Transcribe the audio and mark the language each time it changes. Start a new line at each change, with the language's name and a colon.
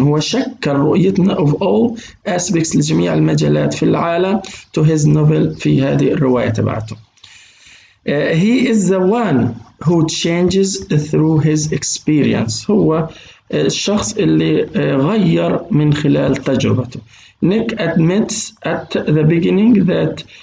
Arabic: هو شكل رؤيتنا
English: of all aspects
Arabic: لجميع المجالات في العالم
English: to his novel
Arabic: في هذه الرواية تبعته.
English: He is the one who changes through his experience.
Arabic: هو الشخص اللي غير من خلال تجربته.
English: Nick admits at the beginning that